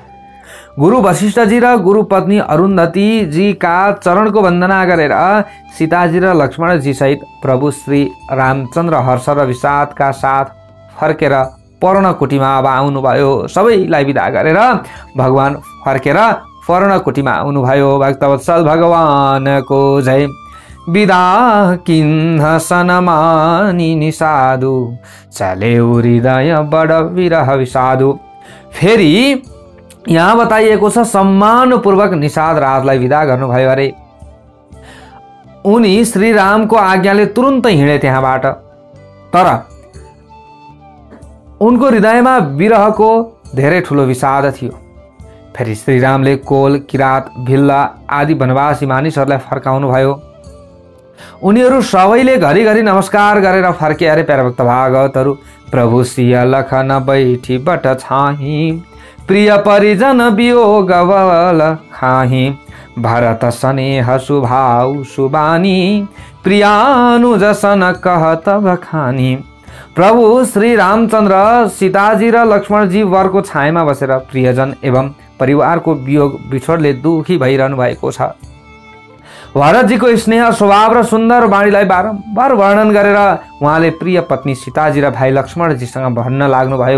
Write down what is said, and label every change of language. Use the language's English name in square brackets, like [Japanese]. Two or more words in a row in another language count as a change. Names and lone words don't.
[Nepali] गुरु वशिष्ठजी र गुरु पत्नी अरुन्धतीजीका चरणको वन्दना गरेर सीताजी र लक्ष्मणजी सहित प्रभु श्री रामचन्द्र हर्ष र विषादका साथ फर्केर पर्णकुटीमा अब आउनुभयो। सबैलाई विदा गरेर भगवान फर्केर पर्णकुटीमा आउनुभयो। भक्तवत्सल भगवानको जय। [Awadhi] विदा किन्न सनमानी निसादु चले हृदय बड विरह विषादु। [Nepali] फेरि यहाँ बताइएको छ सम्मानपूर्वक निषाद राजलाई विदा गर्नुभयो अरे। उनी श्रीरामको आज्ञाले तुरुन्तै हिँडे त्यहाँबाट। तर उनको हृदयमा विरहको धेरै ठुलो विषाद थियो। फेरि श्रीरामले कोल, किरात, भिल्ला आदि वनवासी मानिसहरूलाई फर्काउनु भयो। उनीहरू सबैले घरिघरि नमस्कार गरेर फर्के अरे। प्यारा भागवतहरू, [Awadhi] प्रभु सिया लखन बैठी बट छाही, प्रिय परिजन वियोग बल खाही, भरत स्नेह सुभाउ सुबानी, प्रियानुज सन कहत बखानी। [Nepali] प्रभु श्री रामचन्द्र सीताजी र लक्ष्मणजी वरको छायामा बसेर प्रियजन एवं परिवारको वियोग बिछोडले दुखी भइरहनु भएको छ। भरतजीको स्नेह स्वभाव र सुन्दर वाणीलाई बारम्बार वर्णन गरेर उहाँले प्रिय पत्नी सीताजी र भाइ लक्ष्मणजीसँग भन्न लाग्नुभयो।